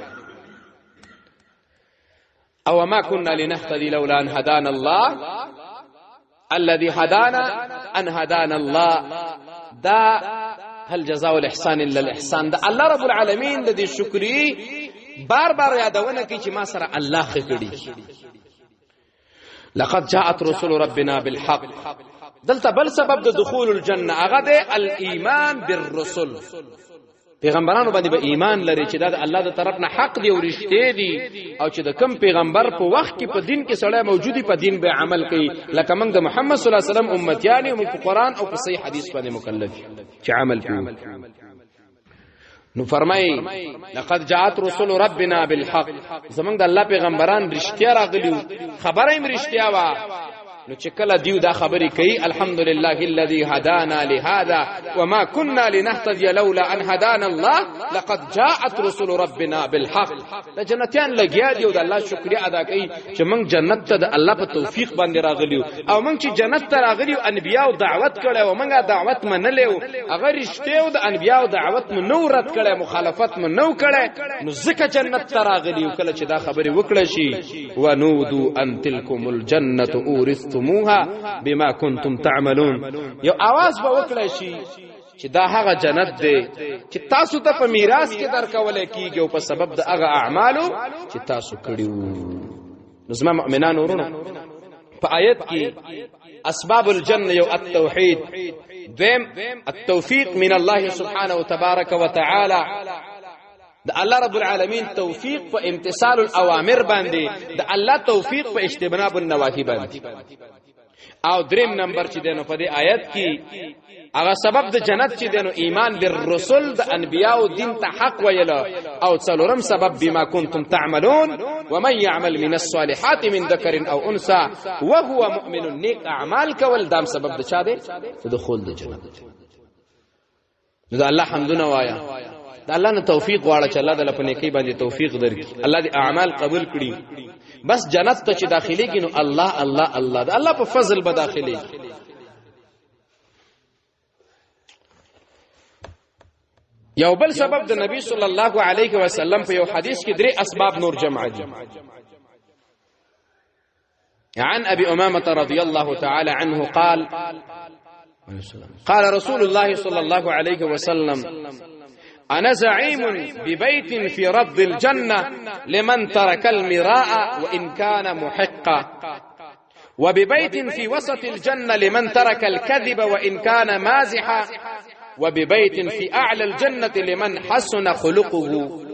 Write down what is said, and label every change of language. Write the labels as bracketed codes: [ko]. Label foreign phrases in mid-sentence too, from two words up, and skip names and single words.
[ar] او ما كنا لنهتدي لولا ان هدانا الله الذي هدانا ان هدانا الله. دا هل جزاء الاحسان الا الاحسان. [ps] دا الله رب العالمین د دې شکرې بار بار یادونه کوي چې ما سره الله خکړي. [ar] لقد جاءت رسل ربنا بالحق، [ps] دلته بل سبب د [ar] دخول الجنه [ps] هغه د [ar] الايمان بالرسل. [ps] پیغمبرانو باندې به ایمان لري چې دا د الله د طرف نه حق دی او رښتې دي، او چې د کم پیغمبر په وخت کې په دین کې سړی موجودي په دین به عمل کوي. لکه موږ د محمد صلی الله علیه وسلم امتیان او په قران او په صحیح حدیث باندې مکلف چې عمل کوي. نو فرمای [ar] لقد جاءت رسل ربنا بالحق، [ps] زمونږ د الله پیغمبران رښتیا راغلیو، خبره یې رښتیا وا. نو چې کله دیو دا خبرې کوي [ar] الحمدلله الذي هدانا لهذا وما كنا لنهتدي لولا ان هدانا الله لقد جاءت رسل ربنا بالحق. [ps] د جنتیان لګیا دیو د الله شکریا ادا کوي چې موږ جنت ته د الله په توفیق باندې راغلیو، او موږ چې جنت ته راغلیو انبیاو دعوت کړي او موږ دعوت منلو، هغه رښتیاو د انبیاو دعوت منو رد کړي، مخالفت منو کړي، نو ځکه جنت ته راغلیو. کله چې دا خبرې وکړه شي [ar] ونودو ان تلکم الجنه اورث بما كنتم تعملون، [ps] یو आवाज به وکړی شي چې دا هغه جنت دی چې تاسو ته په میراث کې درکول کیږي او په سبب د هغه اعمالو چې تاسو کړیو. نظم مؤمنان ورونه په آیت کې [ar] اسباب الجنه [ps] یو التوحید، دویم [ar] التوفیق من الله سبحانه وتبارك وتعالى، [ps] د الله رب العالمین توفیق په [ar] امتثال الاوامر [ps] باندې، د الله توفیق په [ar] اجتناب النواهی [ps] باندې. او دریم نمبر چې دینو په دې آیت کې هغه سبب د جنت چې دینو [ar] ایمان بالرسل، [ps] د انبیاء دین ته حق ویل، او څلورم سبب [ar] بما کنتم تعملون ومن يعمل من الصالحات من ذكر او انثى وهو مؤمن، [ps] نیک اعمال کول دام سبب د چا دی؟ د دخول د جنت. نو الله حمدونه وایا، د الله نه توفیق غواړه چې الله د لپاره کې باندې توفیق درکړي، الله دې اعمال قبول کړي. بس جنت ته چې داخليږي نو الله الله الله د الله په فضل به داخليږي. یو بل سبب د نبی صلی الله علیه وسلم په یو حدیث کې درې اسباب نور جمع دي. [ar] عن ابي امامه رضي الله تعالى عنه قال رسول الله صلى الله عليه وسلم انا زعيم ببيت في رب الجنه لمن ترك المراء وان كان محقا وببيت في وسط الجنه لمن ترك الكذب وان كان مازحا وببيت في اعلى الجنه لمن حسن خلقه.